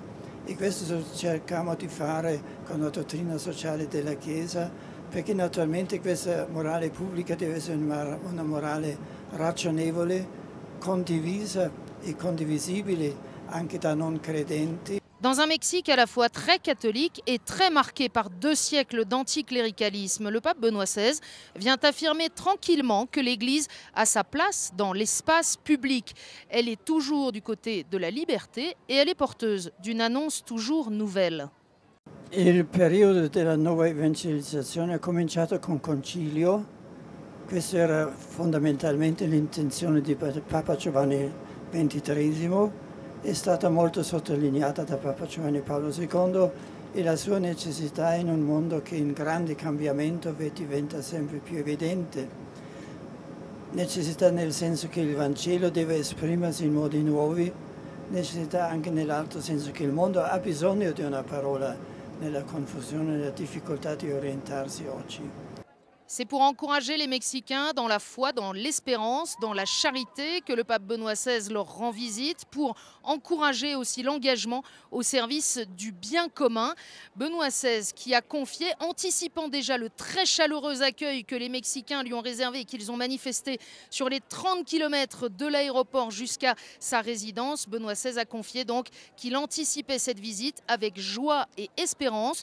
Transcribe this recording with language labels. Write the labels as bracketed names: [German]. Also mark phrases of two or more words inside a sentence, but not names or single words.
[Italian] E questo cerchiamo di fare con la dottrina sociale della Chiesa, perché naturalmente questa morale pubblica deve essere una morale ragionevole, condivisa et condivisibile anche da non credenti. [French] Dans un Mexique à la fois très catholique et très marqué par 2 siècles d'anticléricalisme, le pape Benoît XVI vient affirmer tranquillement que l'Église a sa place dans l'espace public. Elle est toujours du côté de la liberté et elle est porteuse d'une annonce toujours nouvelle. [Italian] Il periodo della nuova evangelizzazione è cominciato con Concilio. Questa era fondamentalmente l'intenzione di Papa Giovanni XXIII. È stata molto sottolineata da Papa Giovanni Paolo II e la sua necessità in un mondo che in grande cambiamento diventa sempre più evidente. Necessità nel senso che il Vangelo deve esprimersi in modi nuovi, necessità anche nell'altro senso che il mondo ha bisogno di una parola nella confusione e nella difficoltà di orientarsi oggi. [French] C'est pour encourager les Mexicains dans la foi, dans l'espérance, dans la charité que le pape Benoît XVI leur rend visite, pour encourager aussi l'engagement au service du bien commun. Benoît XVI qui a confié, anticipant déjà le très chaleureux accueil que les Mexicains lui ont réservé et qu'ils ont manifesté sur les 30 km de l'aéroport jusqu'à sa résidence, Benoît XVI a confié donc qu'il anticipait cette visite avec joie et espérance.